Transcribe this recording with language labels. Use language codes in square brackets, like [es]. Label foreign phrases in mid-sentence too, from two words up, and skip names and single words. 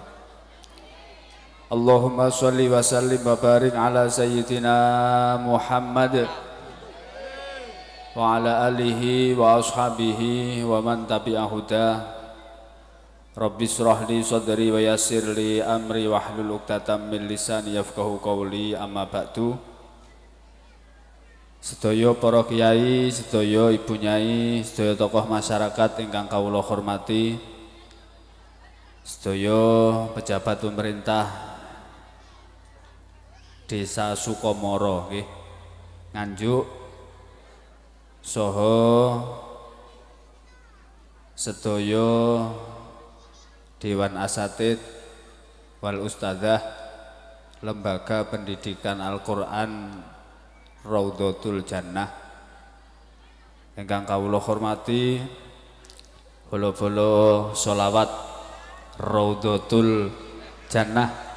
[ar] اللهم صل وسلم وبارك على سيدنا محمد وعلى آله وأصحابه ومن تبع الهدى. رب اشرح لي صدري ويسر لي أمري واحلل عقدة من لساني يفقهوا قولي. أما بعد. [jv] Sedaya para kiai, sedaya ibu nyai, sedaya tokoh masyarakat ingkang kawula hormati, sedaya pejabat pemerintah Desa Sukomoro nggih, Nganjuk saha sedaya Dewan [ar] أساتيذ والأستاذة [jv] Lembaga Pendidikan Al-Qur'an Raudhatul Jannah ingkang kawula hormati, bolo-bolo sholawat Raudhatul Jannah.